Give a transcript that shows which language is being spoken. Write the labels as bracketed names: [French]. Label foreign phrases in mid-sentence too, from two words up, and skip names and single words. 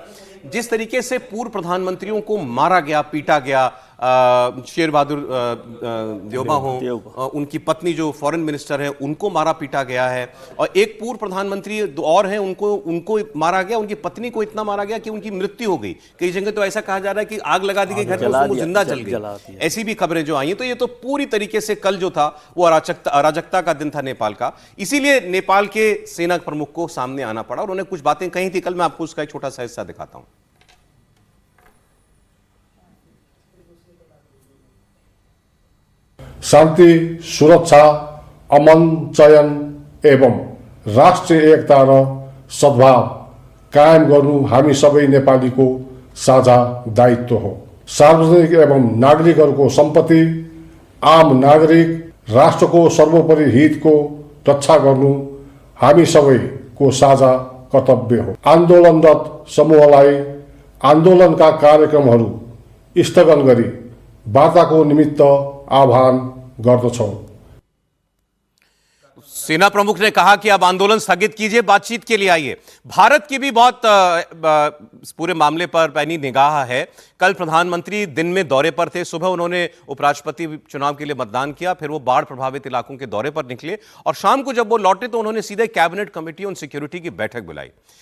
[Hindi] जिस तरीके से पूर्व प्रधानमंत्रियों को मारा गया, पीटा गया, शेर बहादुर देउबा हो, उनकी पत्नी जो [English] foreign minister [Hindi] है उनको मारा पीटा गया है, और एक पूर्व प्रधानमंत्री और हैं उनको मारा गया, उनकी पत्नी को इतना मारा गया कि उनकी मृत्यु हो गई। कई जगह तो ऐसा कहा जा रहा है कि आग लगा दी गई घर में, वो जिंदा जल गई। ऐसी भी खबरें जो आई हैं। तो ये तो पूरी तरीके से कल जो था वो अराजकता का दिन था नेपाल का। इसीलिए नेपाल के सेना प्रमुख को सामने आना पड़ा और उन्हें कुछ बातें कही थी। कल मैं आपको उसका एक छोटा सा हिस्सा दिखाता हूं। [Nepali] शान्ति, सुरक्षा, अमन, चयन एवं राष्ट्रिय एकता र सद्भाव कायम गर्नु हामी सबै नेपालीको साझा दायित्व हो। सार्वजनिक एवं नागरिकहरूको सम्पत्ति, आम नागरिक राष्ट्रको सर्वोपरि हितको रक्षा गर्नु हामी सबैको साझा कर्तव्य हो। आन्दोलनरत समूहलाई आन्दोलनका कार्यक्रमहरू स्थगन गरी वार्ताको निमित्त आह्वान गर्दछौँ। [Hindi] सेना प्रमुख ने कहा कि अब आंदोलन स्थगित कीजिए, बातचीत के लिए आइए। भारत की भी बहुत इस पूरे मामले पर पैनी निगाह है। कल प्रधानमंत्री दिन में दौरे पर थे, सुबह उन्होंने उपराष्ट्रपति चुनाव के लिए मतदान किया, फिर वो बाढ़ प्रभावित इलाकों के दौरे पर निकले और शाम को जब वो लौटे तो उन्होंने सीधे कैबिनेट कमेटी ऑन सिक्योरिटी की बैठक बुलाई।